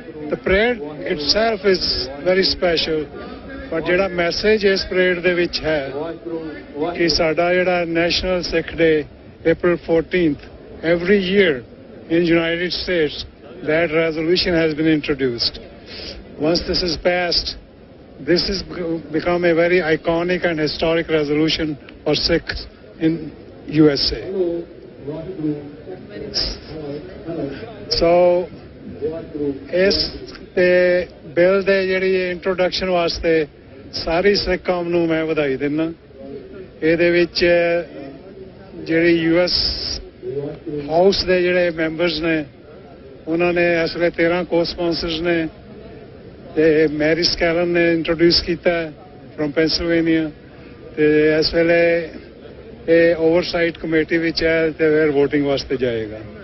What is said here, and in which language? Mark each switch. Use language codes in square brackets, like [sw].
[en] the parade itself is very special, [pa] ਪਰ ਜਿਹੜਾ message ਇਸ ਪਰੇਡ ਦੇ ਵਿੱਚ ਹੈ ਕਿ ਸਾਡਾ ਜਿਹੜਾ national Sikh day [en] April 14th every year in United States, that resolution has been introduced. Once this is passed, this has become a very iconic and historic resolution for Sikhs in USA. So [pa] ਇਸ bill ਦੇ ਜਿਹੜੀ introduction ਵਾਸਤੇ ਸਾਰੀ ਸਿੱਖ ਕੌਮ ਨੂੰ ਮੈਂ ਵਧਾਈ ਦਿੰਦਾ। ਇਹਦੇ ਵਿੱਚ ਜਿਹੜੀ US ਹਾਊਸ ਦੇ ਜਿਹੜੇ ਮੈਂਬਰਸ ਨੇ ਉਹਨਾਂ ਨੇ ਇਸ ਵੇਲੇ 13 ਕੋ-ਸਪਾਂਸਰਸ ਨੇ ਤੇ ਮੈਰੀ ਸਕੈਲਨ ਨੇ ਇੰਟਰੋਡਿਊਸ ਕੀਤਾ ਫਰੋਮ ਪੈਂਸਿਲਵੇਨੀਆ ਤੇ ਇਸ ਵੇਲੇ ਇਹ ਓਵਰਸਾਈਟ ਕਮੇਟੀ ਵਿੱਚ ਹੈ ਤੇ ਫਿਰ VOTING ਵਾਸਤੇ ਜਾਏਗਾ।